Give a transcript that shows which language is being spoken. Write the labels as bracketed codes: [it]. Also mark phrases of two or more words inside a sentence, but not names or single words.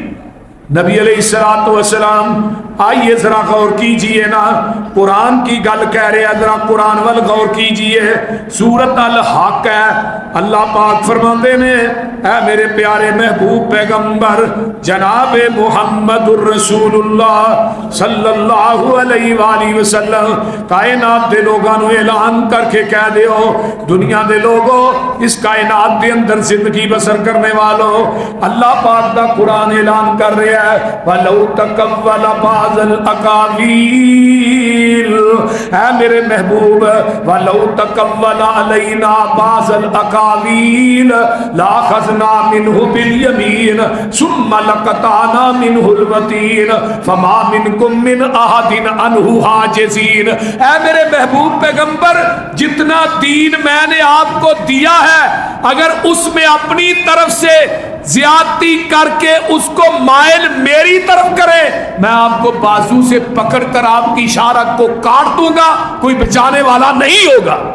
[ur] نبی علیہ السلام آئیے ذرا غور کیجئے نا، قرآن کی گل کہہ رہے ہیں، ذرا قرآن وال غور کیجئے. سورت الحق ہے، اللہ پاک فرماتے ہیں اے میرے پیارے محبوب پیغمبر جناب محمد الرسول اللہ [ar] صلی اللہ علیہ وآلہ وسلم، [pa] کائنات دے لوگاں نو اعلان کر کے کہہ دیو دنیا دے لوگوں، اس کائنات دے اندر زندگی بسر کرنے والوں، اللہ پاک دا قرآن اعلان کر رہے ہیں [ar] وَلَوْ تَقَوَّلَ بَعْضَ الْأَقَاوِيلِ، [ur] اے میرے محبوب [ar] وَلَوْ تَقَوَّلَ عَلَيْنَا بَعْضَ الْأَقَاوِيلِ لَأَخَذْنَا مِنْهُ بِالْيَمِينِ ثُمَّ لَقَطَعْنَا مِنْهُ الْوَتِينَ فَمَا مِنْكُمْ مِنْ أَحَدٍ عَنْهُ حَاجِزِينَ. [ur] اے میرے محبوب پیغمبر جتنا دین میں نے آپ کو دیا ہے اگر اس میں اپنی طرف سے زیادتی کر کے اس کو مائل میری طرف کرے میں آپ کو بازو سے پکڑ کر آپ کی اشارت کو کاٹ دوں گا، کوئی بچانے والا نہیں ہوگا.